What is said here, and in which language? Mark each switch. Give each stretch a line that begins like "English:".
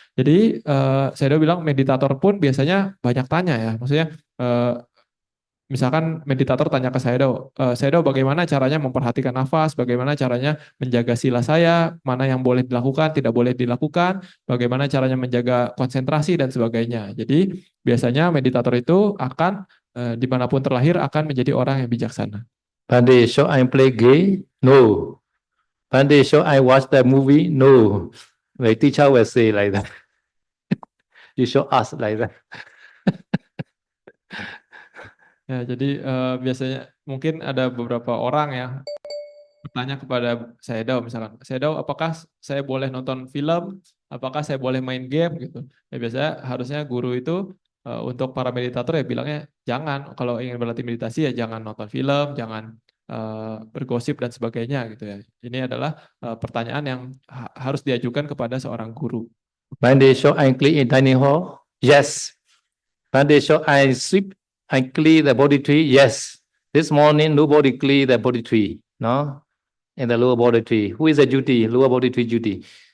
Indonesian: Jadi, saya udah bilang meditator pun biasanya banyak tanya ya, maksudnya misalkan meditator tanya ke saya bagaimana caranya memperhatikan nafas, bagaimana caranya menjaga sila saya, mana yang boleh dilakukan, tidak boleh dilakukan, bagaimana caranya menjaga konsentrasi dan sebagainya. Jadi biasanya meditator itu akan dimanapun terlahir akan menjadi orang yang bijaksana.
English: Bande, should I play game? No. Bande, should I watch the movie? No. The teacher will say like that. You should ask like that.
Indonesian: Ya, jadi biasanya mungkin ada beberapa orang ya bertanya kepada Sayadaw misalkan, Sayadaw apakah saya boleh nonton film, apakah saya boleh main game gitu. Ya biasanya harusnya guru itu untuk para meditator ya bilangnya jangan, kalau ingin berlatih meditasi ya jangan nonton film, jangan bergosip dan sebagainya gitu ya. Ini adalah pertanyaan yang harus diajukan kepada seorang guru.
English: Bande, should I click in dining hall? Yes, When they show I sweep, I clear the body tree. Yes, this morning nobody clear the body tree. No, in the lower body tree. Who is the duty? Lower body tree duty.